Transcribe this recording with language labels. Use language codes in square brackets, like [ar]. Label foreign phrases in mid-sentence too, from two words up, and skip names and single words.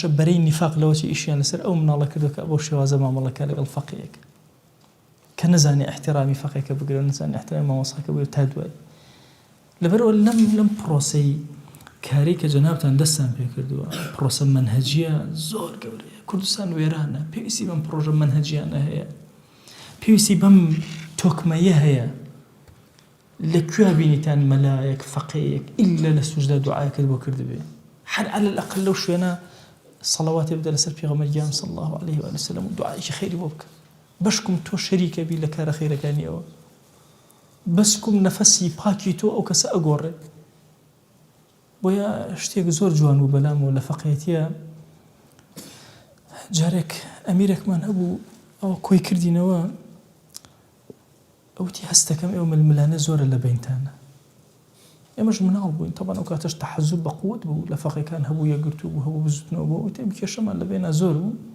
[ckb] بەرەی نیفاق لەوەی ئیشیان لەسەر ئەو مناڵە کردو کە بۆ شێوازە مامەڵەکە لەگەڵ فەقێک کە نەزانێ احترامی فەقێکە بگرێت نەزانێ احترامی مامۆساکە بگرێت تا دوای لەبەرەوە لەم پرۆسەی کاری کە جەنابتان دەستان پێ کردووە پرۆسە مەنهەجیە زۆر گەورەیە کوردستان وێرانە پێویستی بەم پرۆژە مەنهەجیانە هەیە پێویستی بەم تۆکمەیە هەیە لەکوێ بینیتان مەلایەک فەقێیەک ئیلا لە سوجدا دوعاکرد بۆ کردبێ هەر [ar] عەلە الأقل [ckb] لەو شوێنە سەڵەواتی بدە لەسەر پێغەمبەر گیان [ar] صلی الله عليه وآله وسلم [ckb] و دوعایکی خەیری بۆ بکە بەشکم تۆ شەریکە بی لە کارە خەیرەکانی ئەوە بەسکم نەفەسی پاکی تۆ ئەو کەسە ئەگۆڕێ بۆیە شتێک زۆر جوان بوو بەلامەوە لە فەقێتیە جارێک ئەمیرێکمان هەبوو ئەوە کۆی کردینەوە ئەوتی هەستەکەم ئێوە ململانە زۆرە لە بینتانە ئێمەش مناڵ بووین طبعا ئەو کاتەش تەحەزوب بە قووت بوو لە فەقێکان هەبوو یەکگرتوو بوو هەبوو بزوتنەوە بوو وتی ئەم کێشەمان لە بینە زۆر بوو